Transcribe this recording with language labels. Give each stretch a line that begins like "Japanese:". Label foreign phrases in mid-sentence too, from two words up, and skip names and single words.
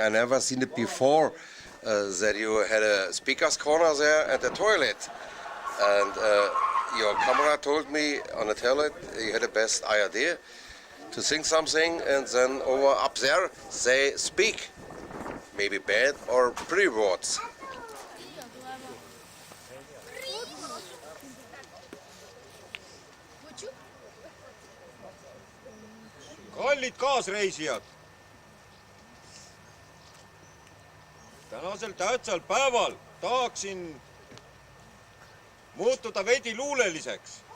English: I never seen it before that you had a speaker's corner there at the toilet. And your camera told me on the toilet you had the best idea to sing something, and then over up there they speak. Maybe bad or pretty words.
Estonian: Kallid kaasreisijad! Tänasel tähtsal päeval tahaksin muutuda veidi luuleliseks.